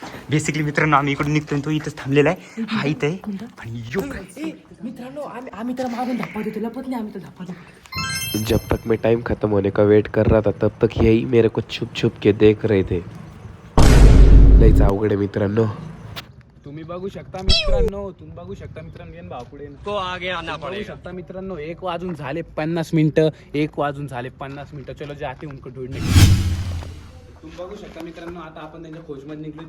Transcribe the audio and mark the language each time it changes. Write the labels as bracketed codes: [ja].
[mr] Basically मित्रांनो आम्ही इकडून निघतोय. तो इथंच थांबलेला आहे. हा इथं आहे आणि मित्रांनो आम्ही तर मागून धप्पा देतो. लपत नाही आम्ही तर धप्पा देतो. [hi] जब तक मैं टाइम खत्म होने का वेट कर रहा था तब तक यही मेरे को छुप के देख रहे थे. [mr] लईच अवघड आहे मित्रांनो. तुम्ही बघू शकता मित्रांनो येन भाव पुढे [hi] तो आगे आना [mr] बघू शकता मित्रांनो 1 वाजून झाले 50 मिनिटं. 1 वाजून झाले 50 मिनिटं. [hi] चलो जाते उनको ढूंढने. [mr] तुम्ही बघू शकता मित्रांनो आता आपण त्यांच्या खोजमध्ये निघलो.